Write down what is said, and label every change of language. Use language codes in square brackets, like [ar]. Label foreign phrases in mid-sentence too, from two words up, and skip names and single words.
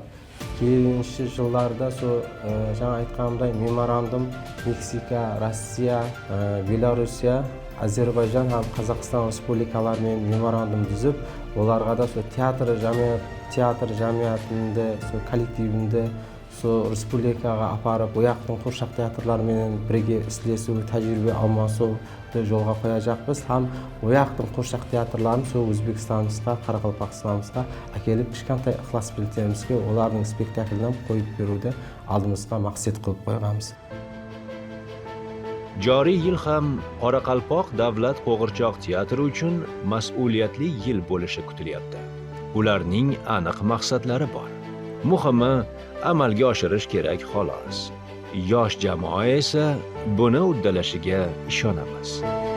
[kaa] келесі жылдарда жаңа айтқанымдай меморандум Мексика, Россия, Белоруссия, Azerbaycan һәм Қазақстан республикаларымен меморандум түзіп, оларға да театр жәмиятында, коллективінде республикаға апарып, ояқтың қуыршақ театрларымен бірге істесу, тәжірибе алмасуды жолға қояжақпыз. Һәм ояқтың қуыршақ театрларын Өзбекстанымызға, Қарақалпақстанымызға әкеліп, кішкентай ықылас билеттерімізге олардың спектакльден қойып беруді алдымызға мақсат қылып қойғанбыз. [uz] Joriy yil ham Qoraqalpoq davlat qo'g'irchoq teatri uchun mas'uliyatli yil bo'lishi kutilyapti. Ularning aniq maqsadlari bor. Muhimi amalga oshirish kerak xolos. Yosh jamoa esa buni uddalashiga ishonamiz.